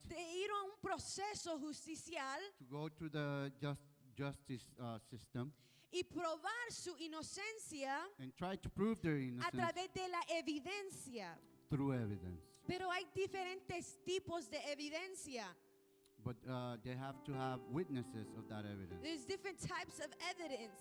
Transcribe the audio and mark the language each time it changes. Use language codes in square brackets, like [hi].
[es] de ir a un proceso justicial [en] to go through the justice system [es] y probar su inocencia [en] and try to prove their [es] a [en] innocence [es] través de la evidencia. [en] through evidence. [es] Pero hay diferentes tipos de evidencia. [en] But they have to have witnesses of that evidence. There's different types of evidence.